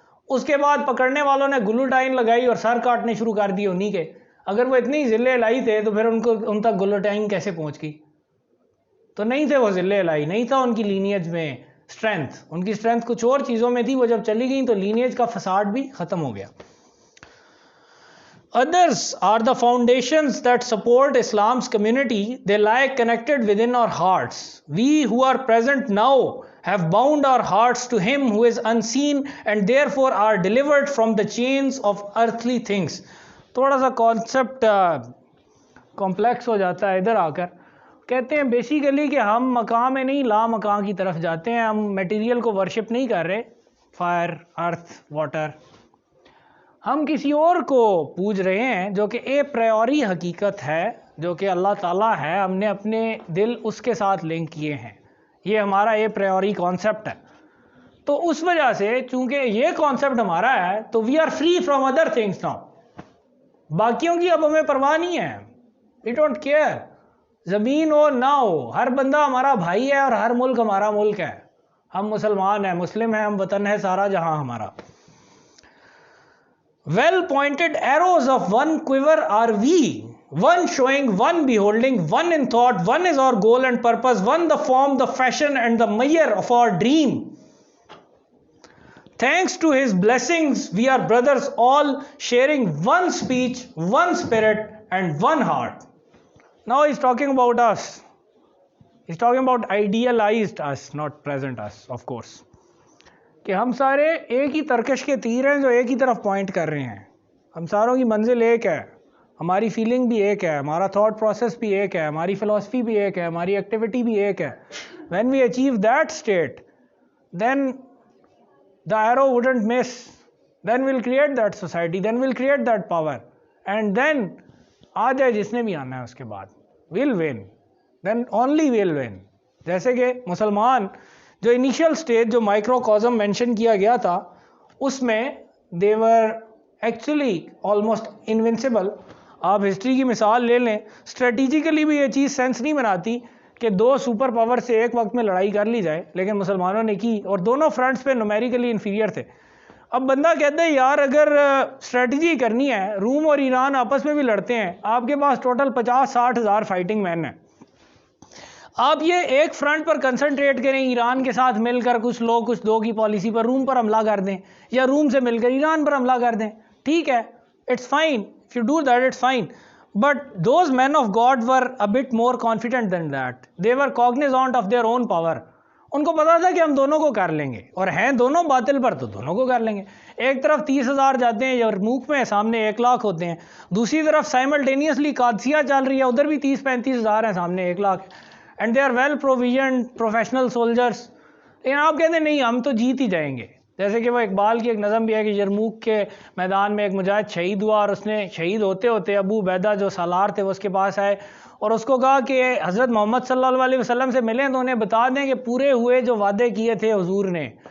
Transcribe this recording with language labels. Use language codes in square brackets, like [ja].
[ur] اس کے بعد پکڑنے والوں نے گلوٹائن لگائی اور سر کاٹنے شروع کر دیے انہی کے. اگر وہ اتنی ذل الہی تھے تو پھر ان تک گلوٹائن کیسے پہنچ گئی؟ تو نہیں تھے وہ ذل الہی، نہیں تھا ان کی لینیج میں اسٹرینتھ. ان کی اسٹرینتھ کچھ اور چیزوں میں تھی. وہ جب چلی گئیں تو لینیج کا فساد بھی ختم ہو گیا. [en] Others are the foundations that support Islam's community. They lie connected within our hearts. We who are present now have bound our hearts to Him who is unseen and therefore are delivered from the chains of earthly things. [ur] تھوڑا سا concept complex ہو جاتا ہے ادھر آ کر. کہتے ہیں basically کہ ہم مقام میں نہیں لا مقام کی طرف جاتے ہیں. ہم میٹیریل کو ورشپ نہیں کر رہے، فائر، ارتھ، واٹر. ہم کسی اور کو پوج رہے ہیں جو کہ اے پریوری حقیقت ہے، جو کہ اللہ تعالیٰ ہے. ہم نے اپنے دل اس کے ساتھ لنک کیے ہیں. یہ ہمارا اے پریوری کانسیپٹ ہے. تو اس وجہ سے چونکہ یہ کانسیپٹ ہمارا ہے تو [en] We are free from other things now. [ur] باقیوں کی اب ہمیں پرواہ نہیں ہے. [en] We don't care. [ur] زمین ہو نہ ہو، ہر بندہ ہمارا بھائی ہے اور ہر ملک ہمارا ملک ہے. ہم مسلمان ہیں، مسلم ہیں، ہم وطن ہے سارا جہاں ہمارا. [en] Well pointed arrows of one quiver are we, one showing, one beholding, one in thought, one is our goal and purpose, one the form, the fashion and the measure of our dream. Thanks to His blessings, we are brothers all sharing one speech, one spirit and one heart. Now he's talking about us. He's talking about idealized us, not present us, of course. [ur] کہ ہم سارے ایک ہی Turkish کے تیر ہیں جو ایک ہی طرف پوائنٹ کر رہے ہیں. ہم ساروں کی منزل ایک ہے، ہماری فیلنگ بھی ایک ہے، ہمارا تھاٹ پروسیس بھی ایک ہے، ہماری فلاسفی بھی ایک ہے، ہماری ایکٹیویٹی بھی ایک ہے. [en] When we achieve that state then the arrow wouldn't miss. Then we'll create that society, then we'll create that power, and then [ur] آ جائے جس نے بھی آنا ہے اس کے بعد [en] we'll win, then only we'll win. [ur] جیسے کہ مسلمان جو انیشیل سٹیج جو مائکرو کازم مینشن کیا گیا تھا اس میں [en] they were actually almost invincible. [ur] آپ ہسٹری کی مثال لے لیں، اسٹریٹجیکلی بھی یہ چیز سینس نہیں بناتی کہ دو سپر پاور سے ایک وقت میں لڑائی کر لی جائے، لیکن مسلمانوں نے کی اور دونوں فرنٹس پہ نومیریکلی انفیریئر تھے. اب بندہ کہتا ہے یار اگر اسٹریٹجی کرنی ہے، روم اور ایران آپس میں بھی لڑتے ہیں، آپ کے پاس ٹوٹل 50-60 ہزار فائٹنگ مین ہیں. آپ یہ ایک فرنٹ پر کنسنٹریٹ کریں، ایران کے ساتھ مل کر کچھ لوگ کچھ دو کی پالیسی پر روم پر حملہ کر دیں، یا روم سے مل کر ایران پر حملہ کر دیں، ٹھیک ہے، [en] It's fine. If you do that it's fine. But those men of God were a bit more confident than that. They were cognizant of their own power. [ur] ان کو پتا تھا کہ ہم دونوں کو کر لیں گے، اور ہیں دونوں باطل پر تو دونوں کو کر لیں گے. ایک طرف 30,000 جاتے ہیں یرموک میں، سامنے 1,00,000 ہوتے ہیں. دوسری طرف سائملٹینیسلی قادسیہ چل رہی ہے، ادھر بھی 30-35 ہزار ہیں، سامنے 1,00,000. [en] And they are well provisioned professional soldiers. [ur] لیکن آپ کہتے ہیں نہیں ہم تو جیت ہی جائیں گے. جیسے کہ وہ اقبال کی ایک نظم بھی ہے کہ یرموک کے میدان میں ایک مجاہد شہید ہوا، اور اس نے شہید ہوتے ہوتے ابو عبیدہ جو سالار تھے وہ اس کے پاس آئے اور اس کو کہا کہ حضرت محمد صلی اللہ علیہ وسلم سے ملیں تو انہیں بتا دیں کہ پورے ہوئے جو وعدے کیے تھے حضور نے.